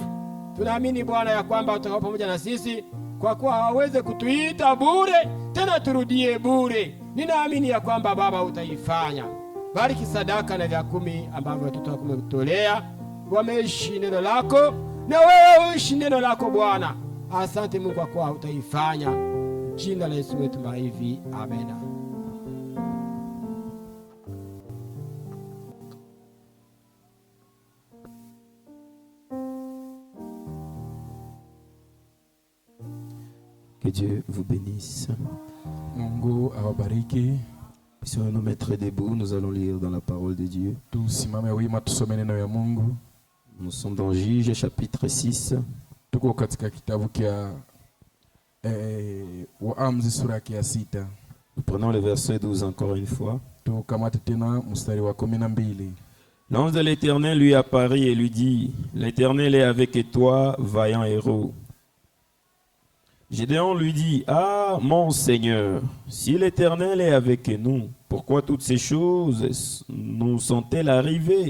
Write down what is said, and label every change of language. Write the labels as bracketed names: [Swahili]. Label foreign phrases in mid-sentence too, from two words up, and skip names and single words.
[Swahili] Tunaamini Bwana ya kwamba utakuwa pamoja na sisi, kwa kuwa hawaweze kutuita bure tena turudie bure. Ninaamini ya kwamba Baba utaifanya. Bariki sadaka na vya 10 ambavyo watoto wako wametolea. Wameishi neno lako na wewe uishi neno lako Bwana. Asante Mungu kwa kuwa utaifanya. Jina la Yesu wetu hivi. Amen. [French] Que Dieu vous bénisse. [Swahili] Mungu awabariki. [French] Si on nous mettrait debout, nous allons lire dans la parole de Dieu. [Swahili] Tusimame wima tusome neno ya Mungu. [French] Nous sommes dans Juge chapitre 6. [Swahili] Tuko katika kitabu kia Waamuzi sura ya 6. [French] Nous prenons le verset 12 encore une fois. [Swahili] Tukamate tena mstari wa 12. [French] L'ange de l'Éternel lui apparut et lui dit: L'Éternel est avec toi, vaillant héros. Gédéon lui dit: Ah, mon Seigneur, si l'Éternel est avec nous, pourquoi toutes ces choses nous sont-elles arrivées?